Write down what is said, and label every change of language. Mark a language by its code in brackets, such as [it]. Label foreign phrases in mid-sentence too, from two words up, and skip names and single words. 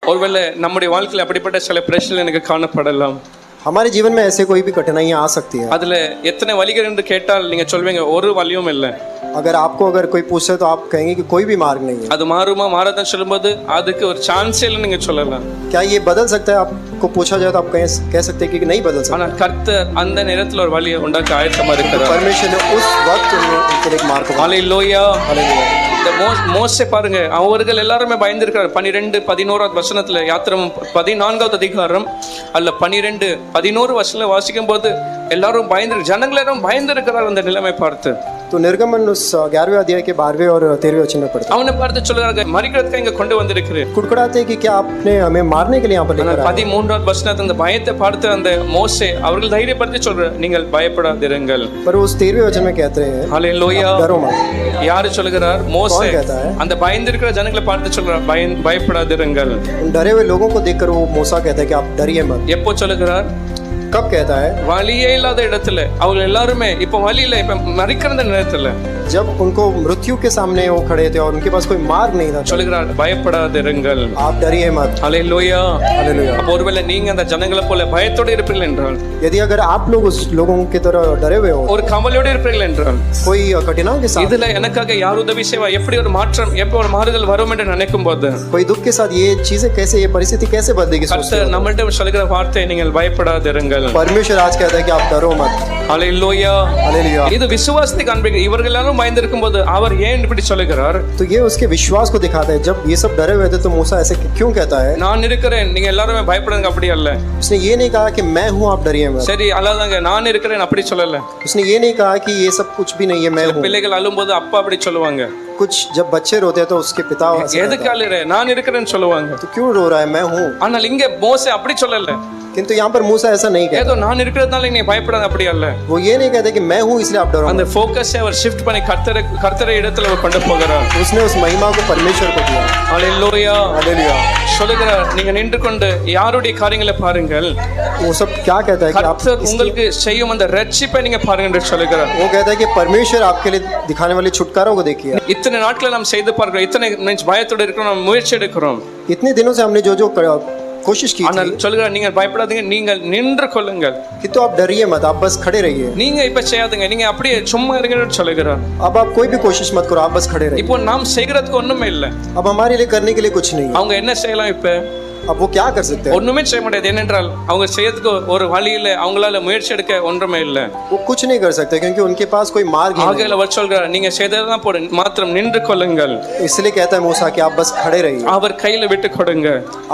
[ta] ஒருவேளை நம்முடைய வாழ்க்கையில் அப்படிப்பட்ட சில பிரச்சனை எனக்கு காணப்படலாம். [hi] हमारे जीवन में ऐसे कोई भी कठिनाइयाँ आ सकती है. [ta] அதுல எத்தனை வழிகள் என்று கேட்டால் நீங்க சொல்வீங்க ஒரு வழியும் இல்லை. [hi] अगर कोई पूछे तो आप कहेंगे कि कोई भी मार्ग नहीं है. [ta] அது மாறுமா மாறாதான் சொல்லும்போது அதுக்கு ஒரு சான்ஸ் இல்லை நீங்க சொல்லலாம். [hi] क्या ये बदल सकता है? आपको पूछा जाए तो आप कह सकते हैं कि नहीं बदल सकता. [ta] ஆனா கர்த்தர் அந்த நேரத்துல ஒரு வழியை உண்டாக்க ஆயத்தமா இருக்கிறார். [hi] परमेश्वर ने उस वक्त उनके लिए एक मार्ग बनाया. [ta] ஹalleluya. [hi] हालेलुया. [ta] இந்த மோசே பாருங்க, அவர்கள் எல்லாருமே பயந்திருக்கிறார். 12-11 வசனத்துல யாத்திரம் 14வது அதிகாரம் அல்ல 12-11 வசனத்துல வாசிக்கும் போது எல்லாரும் ஜனங்கள் எல்லாரும் பயந்திருக்கிறார் அந்த நிலைமை பார்த்து. [hi] तो निर्गमन उस 11वें अध्याय के 12वें और 13वें वचन में पढ़ते हैं. [ta] அவனை பார்த்து சொல்றாங்க, மரிக்கிறதுக்கு இங்க கொண்டு வந்திருக்கிறேன். [hi] कुड़कुड़ाते हैं कि क्या आपने हमें मारने के लिए यहाँ पर लेकर आए? [ta] 13வது வசனத்துல அந்த பயத்தை பார்த்து அந்த மோசே அவர்கள் தைரியப்படுத்தி சொல்ற, நீங்கள் பயப்படாதிருங்கள். [hi] पर उस 13वें वचन में कहते हैं [ta] ஹalleluya. [hi] डरो मत. [ta] யாரு சொல்லுகிறார்? மோசே அந்த பயந்திருக்கிற ஜனங்களை பார்த்து சொல்றார், பயப்படாதிருங்கள். [hi] उन डरे हुए लोगों को देखकर वो मूसा कहता है कि आप डरिए मत. [ta] எப்போ சொல்லுகிறார்? [hi] कब कहता है? [ta] வழியே இல்லாத இடத்துல அவங்க எல்லாருமே இப்ப வழியில இப்ப மரிக்கிற நேரத்துல [hi] जब उनको मृत्यु के सामने वो खड़े थे और उनके पास कोई मार्ग नहीं था. [ta] சொல்லுகிறார், பயப்படாதிருங்கள். [hi] आप डरिए मत. [ta] ஹalleluya. [hi] हालेलुया. [ta] அப்ப ஒருவேளை நீங்க அந்த ஜனங்களை போல பயத்தோட இருப்பீர்கள் என்றால், [hi] यदि अगर आप लोग उस लोगों की तरह डरे हुए हो, [ta] ஒரு கவலையோட இருப்பீர்கள் என்றால், [hi] कोई कठिनाइयों के साथ, [ta] இதுல எனக்காக யார் உதவி செய்வா, எப்படி ஒரு மாற்றம், எப்போ ஒரு மாறுதல் வரும் என்று நினைக்கும் போது [hi] कोई दुख के साथ ये चीजें कैसे, ये परिस्थिति कैसे बदलेगी, [ta] கர்த்தர் நம்மள்ட்ட சொல்லுகிற வார்த்தை, நீங்கள் பயப்படாதிருங்கள். [hi] परमेश्वर आज कहता है कि आप डरो मत. [ta] ஹalleluya. [hi] हालेलुया. [ta] இது விசுவாசத்தை காண்பிக்கிறது. இவர்கள் எல்லாரும் பயந்திருக்கும் போது அவர் ஏன் இப்படி சொல்லுகிறார்? [hi] तो ये उसके विश्वास को दिखाता है. जब ये सब डरे हुए थे तो मूसा ऐसे क्यों कहता है? [ta] நான் இருக்கிறேன், நீங்க எல்லாரும் பயப்படுங்க, அப்படி அல்ல. [hi] उसने ये नहीं कहा कि मैं हूं, आप डरिए मत. [ta] சரி, அல்லாதாங்க, நான் இருக்கிறேன் அப்படி சொல்லல. [hi] उसने ये नहीं कहा कि ये सब कुछ भी नहीं है, मैं हूं. [ta] பிள்ளைகள் அழும்போது அப்பா அப்படி சொல்லுவாங்க. [hi] कुछ जब बच्चे रोते हैं तो उसके पिता [ta] எதுக்கு அழுற, நான் இருக்கிறேன்னு சொல்லுவாங்க. [hi] तो क्यों रो रहा है, मैं हूं. [ta] ஆனால் இங்க மோசே அப்படி சொல்லல. [hi] किंतु यहाँ पर मूसा ऐसा नहीं कहता. [ta] ஏதோ நான் இருக்கிறதுனால நீ பயப்படாத, அப்படி அல்ல. [hi] वो ये नहीं कहते कि मैं हूं इसलिए आप डरो. [ta] அந்த ஃபோக்கஸை அவர் ஷிஃப்ட் பண்ணி கர்த்தரை இடத்துல அவர் கொண்டு போகிறார். [hi] उसने उस महिमा को परमेश्वर को दिया. [ta] ஹalleluya. [hi] हालेलुया. [ta] சொல்லுகிறார், நீங்க நின்று கொண்டு யாருடைய காரியங்களை பாருங்கள். [hi] वो सब क्या कहता है कि आप [ta] கர்த்தர் உங்களுக்கு செய்யும் அந்த ரட்சிப்பை நீங்க பாருங்க என்று சொல்லுகிறார். [hi] वो कहता है कि परमेश्वर आपके लिए दिखाने वाले छुटकारों को देखिए. [ta] இத்தனை நாட்களை நாம் செய்து பார்க்கிறோம், இத்தனை பயத்தோட இருக்கிறோம், நாம் முயற்சி எடுக்கிறோம். [hi] इतने दिनों से हमने जो कोशिश की [ta] ஆனால் சொல்லுகிறார், நீங்கள் பயப்படாதீங்க, நீங்கள் நின்று கொள்ளுங்கள். [hi] कि तो आप डरिए मत, आप बस खड़े रहिए. [ta] நீங்க இப்ப செய்யாதீங்க, நீங்க அப்படியே சும்மா இருங்கன்னு சொல்லுகிறார். [hi] अब आप कोई भी कोशिश मत करो, आप बस खड़े रहिए. [ta] இப்போ நாம் செய்கிறதுக்கு ஒண்ணுமே இல்ல. [hi] अब हमारे लिए करने के लिए कुछ नहीं है. [ta] அவங்க என்ன செய்யலாம்? இப்ப [hi] अब वो क्या कर सकते हैं? [ta] ஒண்ணுமே செய்ய முடியாது. ஏனென்றால் அவங்க செய்யறதுக்கு ஒரு வழி இல்ல, அவங்களால முயற்சி எடுக்க ஒன்றுமே இல்ல. [hi] वो कुछ नहीं कर सकते क्योंकि उनके पास कोई मार्ग ही नहीं. [ta] ஆகையால அவர் சொல்கிறார், நீங்க செய்ததான் போடு, மாத்திரம் நின்று கொள்ளுங்கள். [hi] इसलिए कहता है मूसा कि आप बस खड़े रहिए. [ta] அவர் கையில விட்டு கொடுங்க.